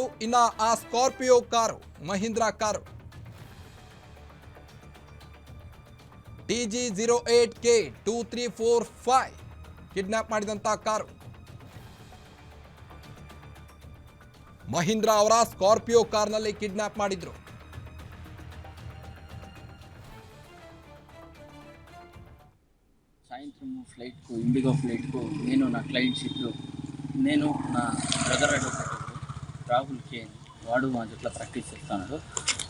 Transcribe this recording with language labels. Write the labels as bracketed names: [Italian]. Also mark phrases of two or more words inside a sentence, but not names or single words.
[Kannada] ಇನ್ನ ಆ ಸ್ಕಾರ್ಪಿಯೋ ಕಾರು ಮಹೀಂದ್ರಾ ಕಾರು TG08K2345 ಕಿಡ್ನಾಪ್ ಮಾಡಿದಂತ ಕಾರು. ಮಹೀಂದ್ರಾ ಅವರ ಸ್ಕಾರ್ಪಿಯೋ ಕಾರ್ನಲ್ಲಿ ಕಿಡ್ನಾಪ್ ಮಾಡಿದ್ರು. [Telugu] సాయంత్రం ఫ్లైట్కు ఇండిగో ఫ్లైట్కు నేను నా క్లయింట్స్ ఇద్దరు నేను నా [English] brother advocate [Telugu] రాహుల్ కే వాడు మా జట్ల ప్రాక్టీస్ చేస్తున్నాడు.